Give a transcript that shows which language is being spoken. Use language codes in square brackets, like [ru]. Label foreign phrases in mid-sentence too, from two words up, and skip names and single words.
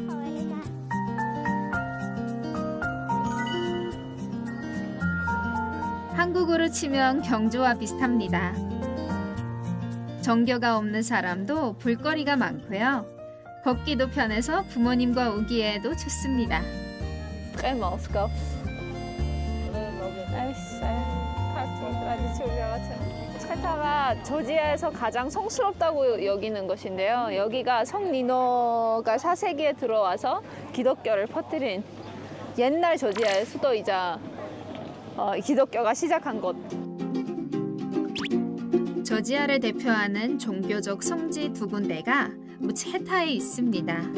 [ko] 한국으로 치면 경주와 비슷합니다. 정교가 없는 사람도 볼거리가 많고요. 걷기도 편해서 부모님과 오기에도 좋습니다. [ka] ყემალს გავს. ქართული ტრადიციული რაღაცა. [ko] 무츠헤타가 조지아에서 가장 성스럽다고 여기는 것인데요. 여기가 성 니노가 4세기에 들어와서 기독교를 퍼뜨린 옛날 조지아의 수도이자 기독교가 시작한 곳. 조지아를 대표하는 종교적 성지 두 군데가 무츠헤타에 있습니다.